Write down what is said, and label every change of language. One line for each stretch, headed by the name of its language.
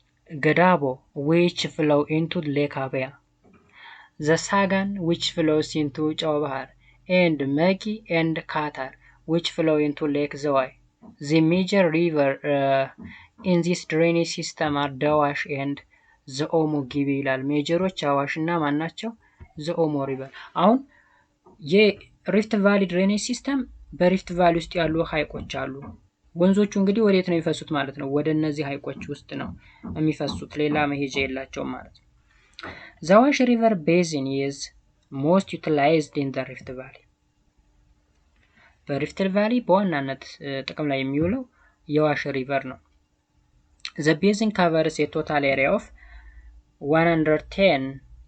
English: Gadabo, which flow into Lake Abaya, the Sagan, which flows into Chawbahar, and Magi and Qatar, which flow into Lake Zawai. The major river in this drainage system are Dawash and the Omo Gibi ይላል።
Amharic: ሜጀሮች አዋሽ እና ማን ናቸው?
English: the Omo river።
Amharic: አሁን የሪፍት ቫሊ ድሬኔጅ ሲስተም በሪፍት ቫሊ ውስጥ ያሉ ሀይቆች አሉ። ወንዞቹ እንግዲህ ወዴት ነው የሚፈሱት ማለት ነው? ወደ እነዚህ ሀይቆች ውስጥ ነው የሚፈሱት፣ ሌላ መሄጃ የላቸውም ማለት ነው።
English: The Awash River Basin is most utilized in the Rift Valley።
Amharic: በሪፍት ቫሊ በዋናነት ጥቅም ላይ የሚውለው የዋሽ ሪቨር ነው።
English: The basin covers a total area of 110,000